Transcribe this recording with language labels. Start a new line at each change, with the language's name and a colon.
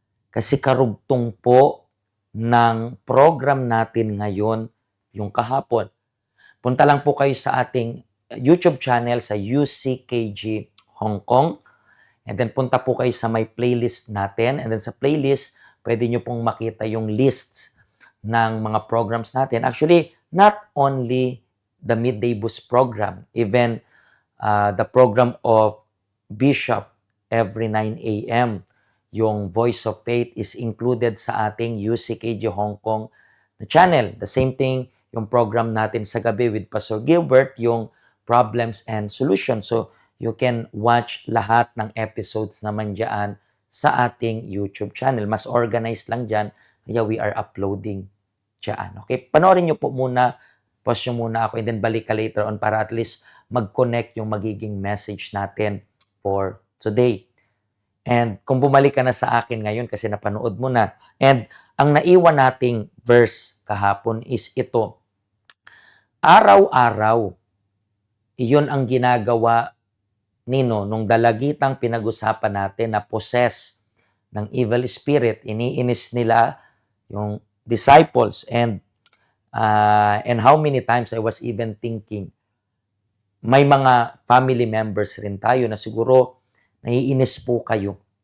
Filipino: Kasi karugtong po ng program natin ngayon yung kahapon. Punta lang po kayo sa ating YouTube channel sa UCKG Hong Kong. And then punta po kayo sa may playlist natin. And then sa playlist, pwede nyo pong makita yung lists ng mga programs natin.
English: Actually, not only the Midday Boost program, even the program of Bishop every 9 a.m.
Filipino: Yung Voice of Faith is included sa ating UCKG Hong Kong na channel. The same thing, yung program natin sa gabi with Pastor Gilbert, yung Problems and Solutions.
English: So, you can watch
Filipino: lahat ng episodes naman dyan sa ating YouTube channel. Mas organized lang dyan, kaya
English: we are uploading
Filipino: dyan. Okay? Panoorin nyo po muna, pause nyo muna ako, and then balik ka later on para at least mag-connect yung magiging message natin for today. And kung bumalik ka na sa akin ngayon kasi napanood mo na, and ang naiwan nating verse kahapon is ito. Araw-araw, iyon ang ginagawa nino nung dalagitang pinag-usapan natin na
English: possess
Filipino: ng evil spirit. Iniinis nila yung disciples
English: and how many times I was even thinking,
Filipino: may mga family members rin tayo na siguro naiinis po kayo.